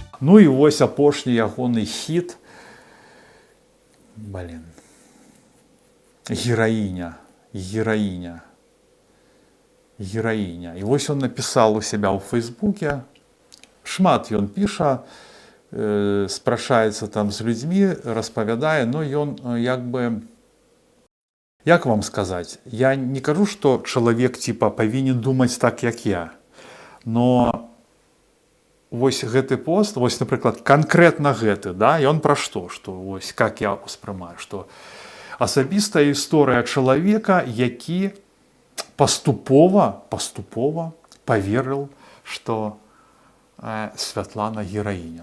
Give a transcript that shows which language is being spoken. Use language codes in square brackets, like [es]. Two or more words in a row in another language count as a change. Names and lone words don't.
[be] Ну і вось апошні ягоны хіт. [ru] Блин. Гераиня. [be] І вось [ru] он написал у себя ў Фейсбуке. [be] Шмат ён піша, спрашаецца там з людзьмі, распавядае, но ён як бы, як вам сказаць, я не кажу, што чалавек типа павінен думаць так, як я, но вось гэты пост, вось, напрыклад, канкрэтна гэты, да, ён пра што, што вось как я успрымаю, што асабістая гісторыя чалавека, які паступова поверыў, што Святлана гераіня.